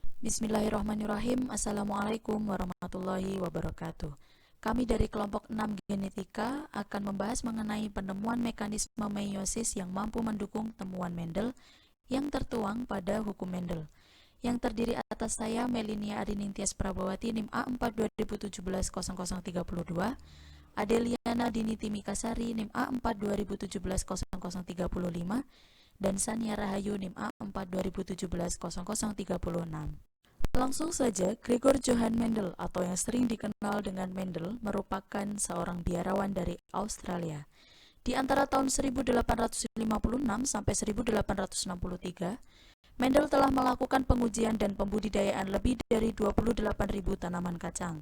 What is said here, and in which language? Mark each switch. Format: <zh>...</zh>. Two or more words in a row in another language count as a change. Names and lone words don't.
<ar>بسم الله الرحمن الرحيم. السلام عليكم ورحمة الله وبركاته.</ar> <id>Kami dari kelompok 6 Genetika akan membahas mengenai penemuan mekanisme meiosis yang mampu mendukung temuan Mendel yang tertuang pada hukum Mendel. Yang terdiri atas saya, Melinia Adinintias Prabawati, NIM A4 2017-0032, Adeliana Diniti Mikasari, NIM A4 2017-0035, dan Sania Rahayu, NIM A4 2017-0036. Langsung saja, Gregor Johann Mendel atau yang sering dikenal dengan Mendel merupakan seorang biarawan dari Australia. Di antara tahun 1856 sampai 1863, Mendel telah melakukan pengujian dan pembudidayaan lebih dari 28.000 tanaman kacang.</id>